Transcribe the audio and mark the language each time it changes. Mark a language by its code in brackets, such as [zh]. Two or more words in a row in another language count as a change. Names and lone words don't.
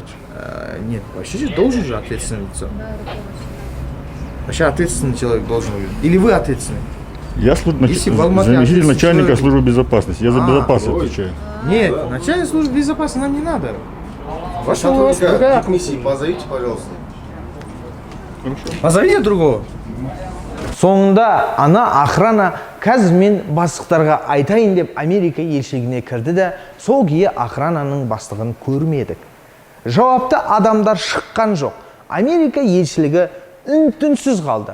[ru] Нет, вообще должен же ответственное лицо. Вообще ответственный человек должен быть. Или вы ответственный? Я заместитель начальника службы безопасности. Я за безопасность отвечаю. Нет, начальник службы безопасности нам не надо. Ваша у вас другая комиссия, позовите, пожалуйста. Хорошо. Позовите другого. [kk] Соңында ана охрана қазір мен бастықтарға айтайын деп Америка елшілігіне кірді де, сол күйі охрананың бастығын көрмедік. Жауапты адамдар шыққан жоқ. Америка елшілігі үн-түнсіз қалды.